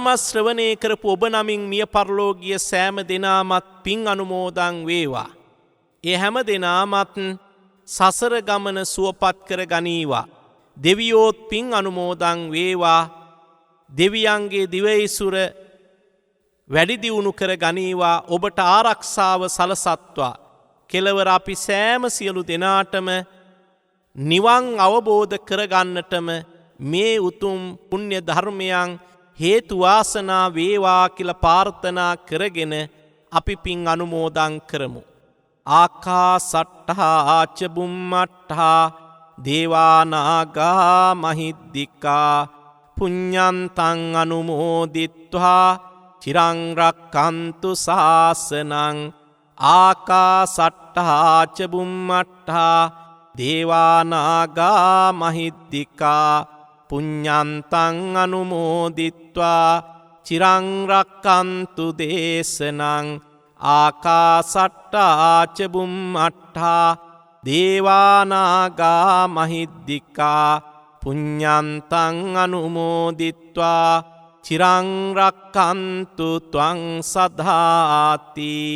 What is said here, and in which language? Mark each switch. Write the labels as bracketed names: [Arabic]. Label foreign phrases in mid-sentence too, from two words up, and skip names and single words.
[Sinhala] ශ්‍රවණය කරපු ඔබ නමින් මිය පරලෝකීය සෑම දෙනාමත් පින් අනුමෝදන් වේවා ඒ හැම දෙනාමත් සසර ගමන සුවපත් කර ගනීවා දෙවියෝත් පින් අනුමෝදන් වේවා දෙවියන්ගේ දිවයිසුර වැඩි දියුණු කර ගනීවා ඔබට ආරක්ෂාව සලසත්වා කෙලවර අපි සෑම සියලු දෙනාටම නිවන් අවබෝධ කරගන්නටම මේ උතුම් පුණ්‍ය ධර්මයන් හේතු වාසනා වේවා කියලා ප්‍රාර්ථනා කරගෙන අපි පින් අනුමෝදන් කරමු [Pali] ආකාසට්ඨා ආච බුම්මට්ඨා දේවා නාග මහිද්దికා පුඤ්ඤන්තං අනුමෝදිත්වා චිරං රක්ඛන්තු ශාසනං ආකාසට්ඨා ච බුම්මට්ඨා දේවා නාග මහිද්దికා පුඤ්ඤන්තං අනුමෝදිත්වා චිරං රක්ඛන්තු දේශනං ආකාසට්ඨා ච බුම්මට්ඨා දේවා නාග මහිද්దికා පුඤ්ඤන්තං අනුමෝදිත්වා චිරං රක්ඛන්තු ත්වං සදාති